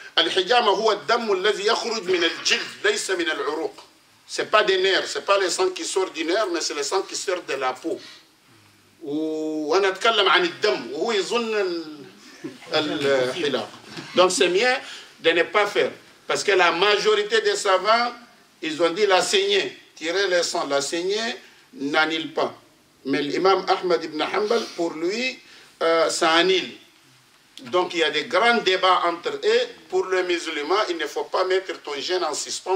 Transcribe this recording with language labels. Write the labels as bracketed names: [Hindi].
[Arabic] الحجامة هو الدم الذي يخرج من الجلد ليس من العروق. [French] C'est pas des nerfs, c'est pas les sangs qui sortent du nerf, mais c'est les sangs qui sortent de la peau. [Arabic] وأنا أتكلم عن الدم وهو يظن الحلاق. [French] Donc c'est mieux de ne pas faire. Parce que la majorité des savants, ils ont dit la saignée, tirer le sang, la saignée n'annule pas. Mais l'imam Ahmad ibn Hanbal, pour lui, ça annule. Donc il y a des grands débats entre eux. Pour le musulman, il ne faut pas mettre ton jeûne en suspens.